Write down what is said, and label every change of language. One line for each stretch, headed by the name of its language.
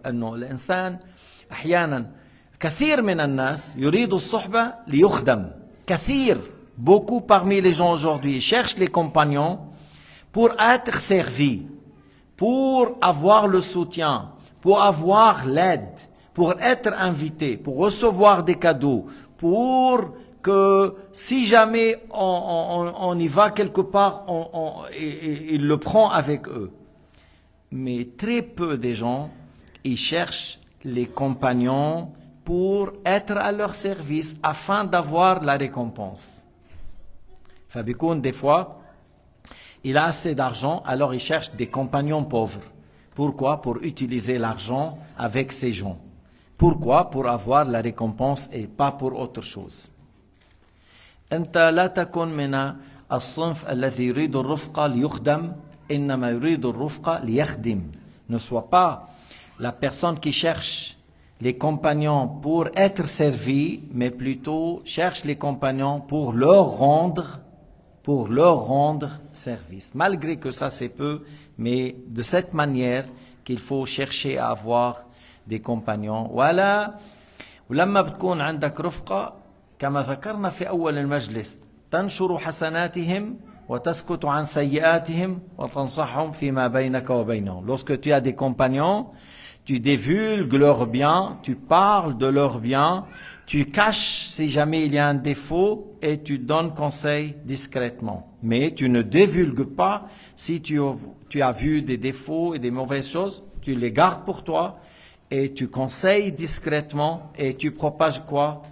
Arabic: إنه الإنسان أحيانا كثير من الناس يريد الصحبة ليخدم. كثير,
French: beaucoup parmi les gens aujourd'hui cherchent les compagnons pour être servis, pour avoir le soutien, pour avoir l'aide, pour être invité, pour recevoir des cadeaux, pour que si jamais on y va quelque part, il le prend avec eux. Mais très peu de gens, ils cherchent les compagnons pour être à leur service afin d'avoir la récompense. Fabikoun, des fois, il a assez d'argent, alors il cherche des compagnons pauvres. Pourquoi? Pour utiliser l'argent avec ces gens. Pourquoi? Pour avoir la récompense et pas pour autre chose.
Arabic: أنت لا تكن من الصنف الذي يريد الرفقة ليخدم إنما يريد الرفقة ليخدم.
French: Ne sois pas la personne qui cherche les compagnons pour être servi, mais plutôt cherche les compagnons pour leur rendre pour leur rendre service. Malgré que ça c'est peu, mais de cette manière qu'il faut chercher à avoir des compagnons. Voilà.
Arabic: ولما بتكون عندك رفقة كما ذكرنا في أول المجلس تنشر حسناتهم وتسكت عن سيئاتهم وتنصحهم فيما بينك وبينهم.
French: Lorsque tu as des compagnons, tu divulgues leurs biens, tu parles de leurs biens, tu caches si jamais il y a un défaut et tu donnes conseil discrètement. Mais tu ne divulgues pas si tu as vu des défauts et des mauvaises choses, tu les gardes pour toi et tu conseilles discrètement et tu propages quoi?